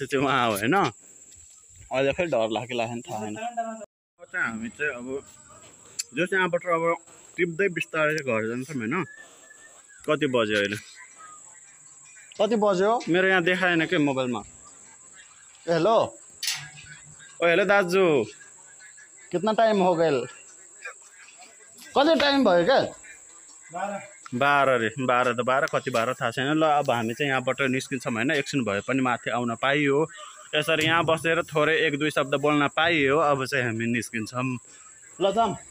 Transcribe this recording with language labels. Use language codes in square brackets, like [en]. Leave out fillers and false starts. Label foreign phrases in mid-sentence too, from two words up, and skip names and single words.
[ne] चाहिँ उहाँ हो होइन अहिले फेरि डर लाग्यो लाग्यो थाहा छैन हामी चाहिँ अब जस यहाँबाट अब टिप्दै बिस्तारै चाहिँ घर जान्छौँ होइन कति बज्यो अहिले कति बज्यो मेरो यहाँ देखाएन के मोबाइलमा हेलो ओ हेलो दाजु [hi] कितना टाइम हो गया [ne] कति टाइम भयो क्या 12 रे 12 त 12 कति 12 थाहा छैन ल अब हामी चाहिँ यहाँबाट निस्किन्छौँ होइन एकछिन भए पनि माथि आउन पाइयो यसरी यहाँ बसेर थोरै 1-2 शब्द बोल्न पाइयो अब चाहिँ हामी निस्किन्छौँ ल जाम